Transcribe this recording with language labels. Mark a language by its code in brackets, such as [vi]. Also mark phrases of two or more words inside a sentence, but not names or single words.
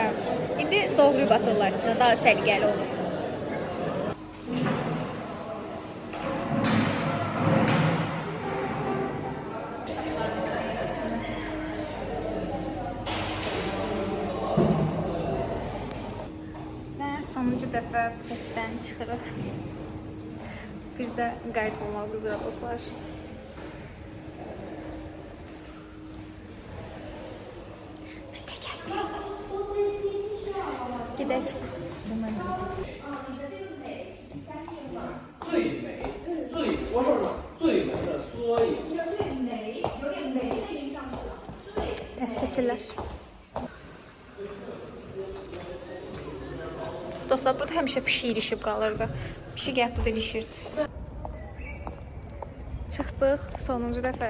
[az] İndi doğrayıb atırlar içinə, daha səliqəli olur. Və sonuncu dəfə bufetdən çıxırıq. Bir də qayıtmamaq üzrə dostlar. Biz də gəlməyəcək. Gedək. [zh] 最美，我说说最美的缩影。 [az] Dərs keçirlər. Dostlar, burada həmişə pişik ilişib qalırdı. Pişik gəlib burada ilişirdi. Çıxdıq sonuncu dəfə.